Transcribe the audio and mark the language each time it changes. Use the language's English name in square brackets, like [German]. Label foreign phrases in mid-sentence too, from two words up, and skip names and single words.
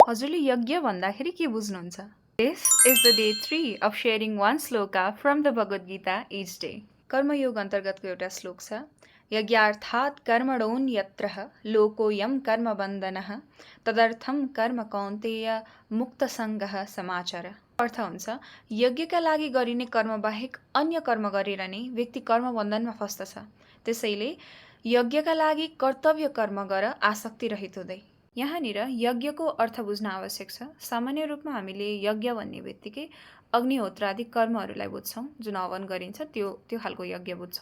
[Nepali] हजुरले यज्ञ भन्दाखेरि के बुझ्नुहुन्छ? [English] This is the day 3 of sharing one sloka from the Bhagavad Gita each day. [Nepali] कर्मयोग अन्तर्गतको एउटा श्लोक छ। [Sanskrit] यज्ञार्थात् कर्मणोन् यत्रः लोकोऽयं कर्मबन्धनः तदर्थं कर्म कौन्तेय मुक्तसङ्गः समाचर। [Nepali] अर्थ हुन्छ यज्ञका लागि गरिने कर्म बाहेक अन्य कर्म गरेर नै व्यक्ति कर्मबन्धनमा फस्दछ। त्यसैले यज्ञका लागि कर्तव्य कर्म गर आसक्ति रहित हुँदै। यहाँनिर यज्ञको अर्थ बुझ्न आवश्यक छ। सामान्य रूपमा हामीले यज्ञ भन्ने बित्तिकै अग्निहोत्र आदि कर्महरूलाई बुझ्छौँ, जुन हवन गरिन्छ त्यो खालको यज्ञ बुझ्छौँ।